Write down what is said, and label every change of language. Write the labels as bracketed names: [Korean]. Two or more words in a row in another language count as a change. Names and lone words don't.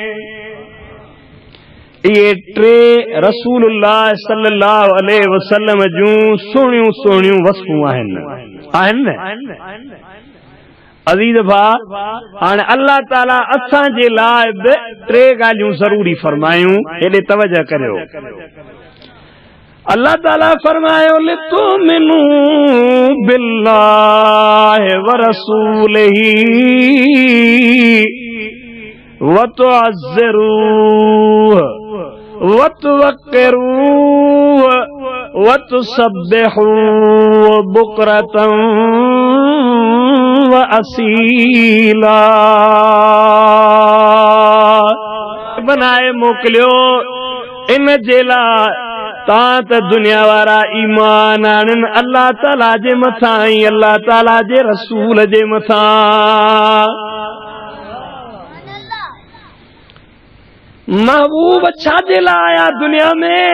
[Sindhi] इहे टे [Arabic] رسول الله صلى الله عليه وسلم [Sindhi] जूं सुहिणियूं सुहिणियूं वस्फूं आहिनि न। अज़ीज़ भाउ, हाणे अल्लाह ताला असां जे लाइ बि टे ॻाल्हियूं ज़रूरी फरमायूं, हेॾे तवजह करियो। अल्लाह ताला फरमायो [Arabic] لتؤمنوا بالله ورسوله وتعزروه وتوقروه وتسبحوه بكرة وأصيلا. [Sindhi] बनाए मोकिलियो इन जे लाइ तां त दुनिया वारा ईमान आणनि अल्लाह ताला जे मथां ऐं अल्लाह ताला जे रसूल जे मथां। महबूब छाजे लाइ आया दुनिया में?